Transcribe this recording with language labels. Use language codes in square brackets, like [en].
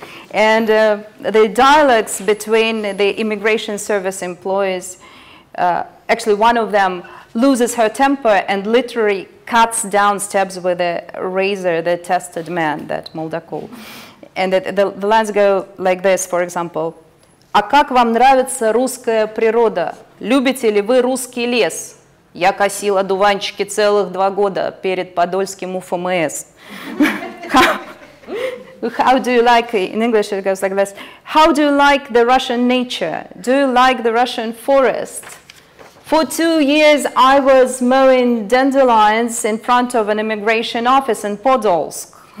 [en] And the dialogues between the immigration service employees, actually one of them loses her temper and literally cuts down, stabs with a razor the tested man, that Moldakul. And the lines go like this, for example. [ru] «А как вам нравится русская природа? Любите ли вы русский лес? Я косил одуванчики целых 2 года перед Подольским УФМС». [en] How do you like, in English it goes like this, how do you like the Russian nature? Do you like the Russian forest? For 2 years I was mowing dandelions in front of an immigration office in Podolsk.